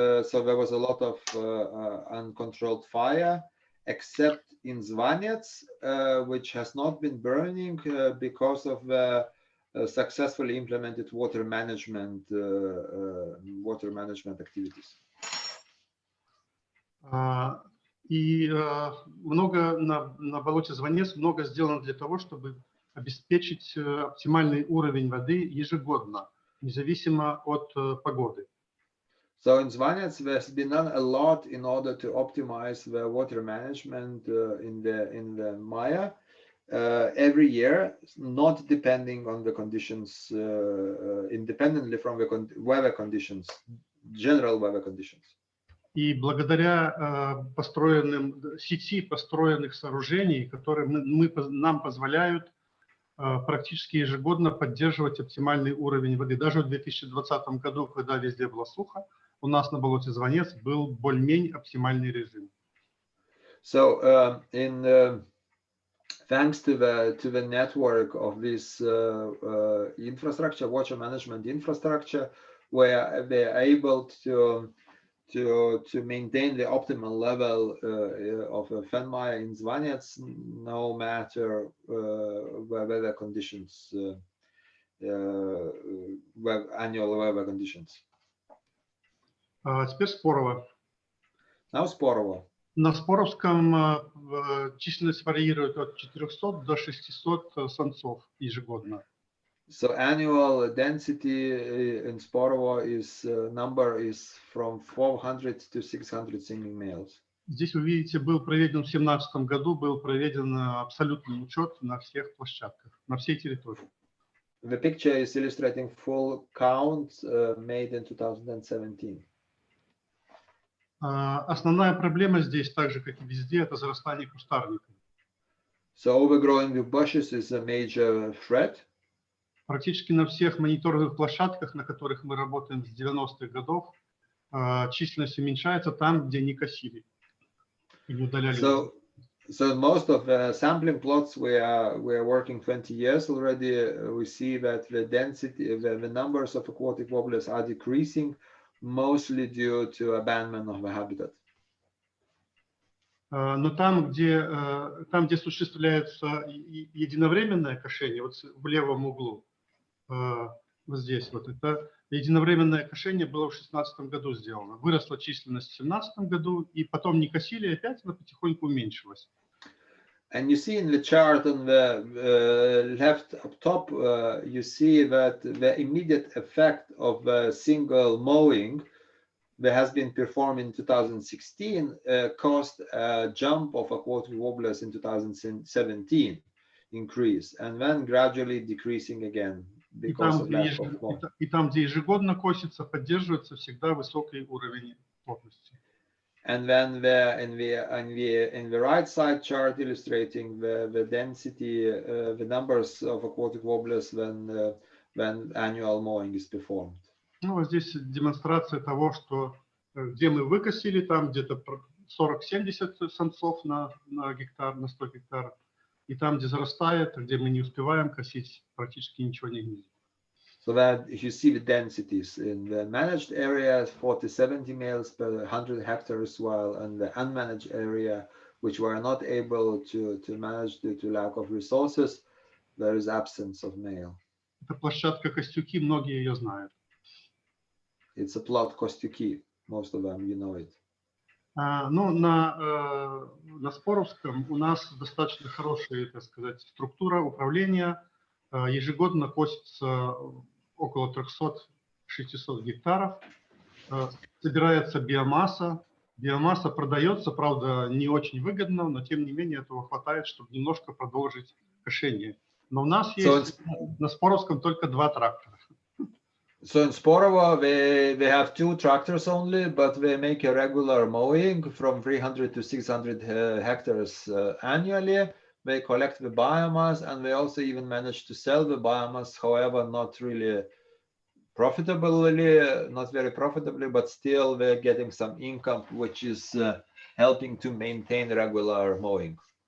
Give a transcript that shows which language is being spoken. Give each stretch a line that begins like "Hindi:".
English: So there was a lot of uncontrolled fire, except in Zvanets, which has not been burning because of the successfully implemented water management activities.
Russian: И много на болоте Звонец много сделано для того, чтобы обеспечить оптимальный уровень воды ежегодно, независимо от погоды.
English: So in Zvanets, there's been done a lot in order to optimize the water management in the Maya every year, not depending on the conditions, independently from the weather conditions, general weather conditions.
Russian: И благодаря сети построенных сооружений, которые нам позволяют практически ежегодно поддерживать оптимальный уровень воды. Даже в 2020 году, когда везде была сухо, у нас на болоте Звонец был более-менее оптимальный режим.
English: So thanks to the network of this infrastructure, water management infrastructure, where they are able to maintain the optimal level of Fenmaya in Zvanets, no matter weather conditions, annual weather conditions.
Russian: Теперь Спорово.
English: Now Sporovo.
Russian: На Споровском численность варьирует от 400 до 600 самцов ежегодно.
English: So annual density in Sporovo number is from 400 to 600 singing males.
Russian: Здесь вы видите, был проведен в 2017 году, был проведен абсолютный учет на всех площадках, на всей территории.
English: The picture is illustrating full count made in 2017.
Russian: Основная проблема здесь, так же как и везде, это зарастание кустарников.
English: So overgrowing the bushes is a major threat.
Russian: Практически на всех мониторинговых площадках, на которых мы работаем с 90-х годов, численность уменьшается там, где не косили и не удаляли.
English: So most of the sampling plots we are working 20 years already, we see that the density, the numbers of aquatic warblers are decreasing, mostly due to abandonment of the habitat.
Russian: Но там, где осуществляется единовременное кошение, вот в левом углу, вот здесь, вот это единовременное кошение было в 2016 году сделано. Выросла численность в 2017 году, и потом не косили, и опять она потихоньку уменьшилась.
English: And you see in the chart on the left up top, you see that the immediate effect of a single mowing that has been performed in 2016 caused a jump of aquatic warblers in 2017 increase, and then gradually decreasing again because of lack of mowing.
Russian: И там, где ежегодно косится, поддерживается всегда высокий уровень плотности.
English: And then in the right side chart illustrating the density, the numbers of aquatic warblers when annual mowing is performed.
Russian: Ну, вот здесь демонстрация того, что где мы выкосили, там где-то 40-70 самцов на гектар, на 100 гектаров. И там, где зарастает, где мы не успеваем косить, практически ничего не гнездит.
English: So that if you see the densities in the managed area, 40-70 males per 100 hectares, while in the unmanaged area, which we are not able to manage due to lack of resources, there is absence of male.
Russian: Это площадка Костюки, многие ее знают.
English: It's a plot Kostyuki, most of them, you know it.
Russian: Ну, на Споровском у нас достаточно хорошая, так сказать, структура управления. Ежегодно косится около 300-600 гектаров. Собирается биомасса Биомасса продается, правда, не очень выгодно, но тем не менее этого хватает, чтобы немножко продолжить кошение. Но у нас есть на Споровском только 2 трактора.
English: So in Sporovo, we have 2 tractors only, but we make a regular mowing from 300 to 600 hectares annually. We collect the biomass, and we also even manage to sell the biomass, however, not really profitably, not very profitably, but still we're getting some income, which is helping to maintain regular mowing.